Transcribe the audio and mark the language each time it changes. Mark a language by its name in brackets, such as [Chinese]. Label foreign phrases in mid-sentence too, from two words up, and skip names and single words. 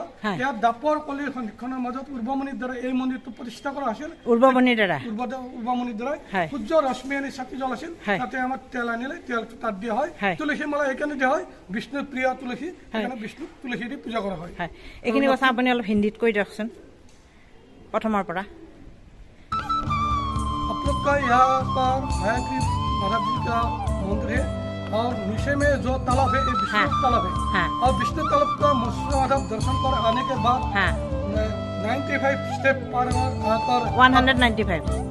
[Assamese] ইয়াত দাপৰ কলিৰ সন্ধিক্ষণৰ মাজত উৰ্বমণিৰ দ্বাৰা এই মন্দিৰটো প্ৰতিষ্ঠা কৰা হৈছিল। উৰ্বমণিৰ দ্বাৰা সূৰ্য ৰশ্মি আনি চাকি জ্বলাইছিল। তাতে আমাৰ তেল আনিলে তেলটো তাত দিয়া হয়। তুলসী মালা এইকাৰণে দিয়া হয়, বিষ্ণুৰ প্ৰিয় তুলসী, সেইকাৰণে বিষ্ণুক তুলসী দি পূজা কৰা হয়। এইখিনি কথা আপুনি অলপ হিন্দীত কৈ দিয়কচোন প্ৰথমৰ পৰা। [Hindi] आप लोग का यहाँ पर हयग्रीव माधव जी का मंदिर है और नीचे में जो तालाब है ये विष्णु तालाब है। और विष्णु तालाब का मत्स्य माधव दर्शन कर आने के बाद 95 स्टेप पर 195